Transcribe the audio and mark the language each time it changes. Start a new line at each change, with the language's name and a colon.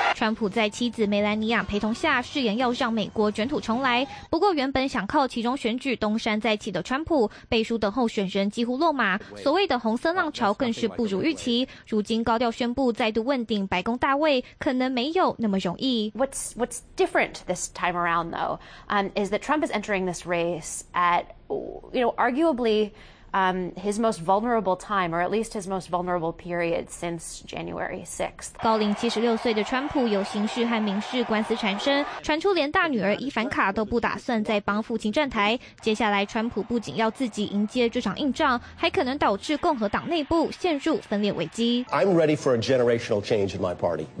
Chinese: 川普在妻子梅兰妮亚陪同下誓言要让美国卷土重来，不过原本想靠其中选举东山再起的川普背书的候选人几乎落马，所谓的红色浪潮更是不如预期，如今高调宣布再度问鼎白宫大位可能没有那么容易。
English: What's different this time around though, is that Trump is entering this race at, you know, arguably,his most vulnerable time, or at least his most vulnerable period since January 6th.
Chinese: 高龄76岁的川普有刑事和民事官司缠身，传出连大女儿伊凡卡都不打算再帮父亲站台。接下来川普不仅要自己迎接这场硬仗，还可能导致共和党内部陷入分裂危机。
English: I'm ready for a generational change in my party.